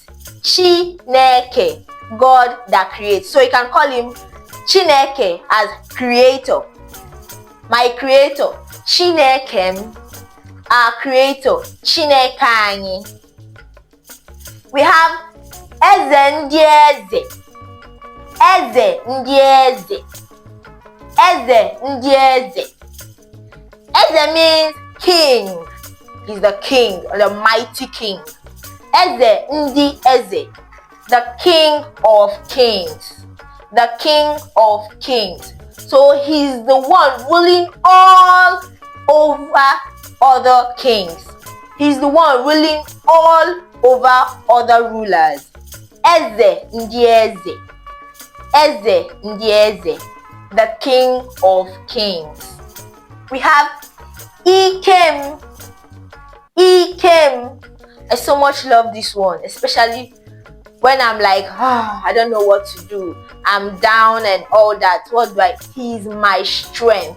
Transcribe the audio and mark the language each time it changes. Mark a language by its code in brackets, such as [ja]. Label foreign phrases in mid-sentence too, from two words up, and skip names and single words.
[en] Chineke, God that creates. So you can call him Chineke as creator. My creator. Chineke, our creator. Chineke. We have [ig] Eze ndị eze. Eze ndị eze. Eze ndị eze. [en] Eze means king. He's the king, the mighty king. [ig] Eze ndi eze. [en] The king of kings. The king of kings. So he's the one ruling all over other kings. He's the one ruling all over other rulers. [ig] Eze ndi eze. Eze ndi eze. [en] The king of kings. We have Ikem. Ikem. I so much love this one, especially when I'm like, I don't know what to do. I'm down and all that. What do I? He's my strength.